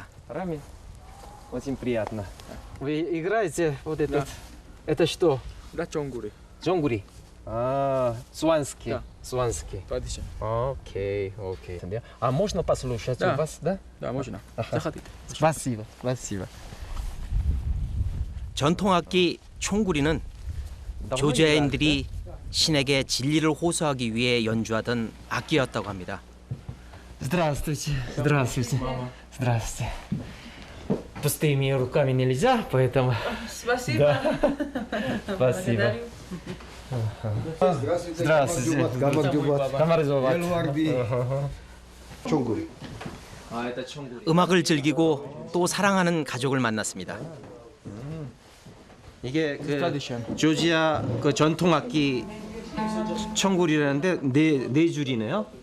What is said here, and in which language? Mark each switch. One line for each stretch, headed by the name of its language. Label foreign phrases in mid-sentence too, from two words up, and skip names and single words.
Russian: Очень приятно. Вы играете вот этот? Это что? Да, чонгури. Джонгури. Суанский. Да. Суанский. Отлично. Окей. А можно послушать Да. у вас, да? Да, можно. Заходите. Спасибо. Спасибо.
Korean: 전통악기 총구리는 조지아인들이 신에게 진리를 호소하기 위해 연주하던 악기였다고 합니다.
Russian: Здравствуйте. Здравствуйте. Здравствуйте. Пустыми руками нельзя, поэтому... Спасибо. Спасибо. Здравствуйте.
Korean: 총구리. 음악을 즐기고 또 사랑하는 가족을 만났습니다. 이게 그 Tradition. 조지아 그 전통 악기 청구리라는데 네 줄이네요.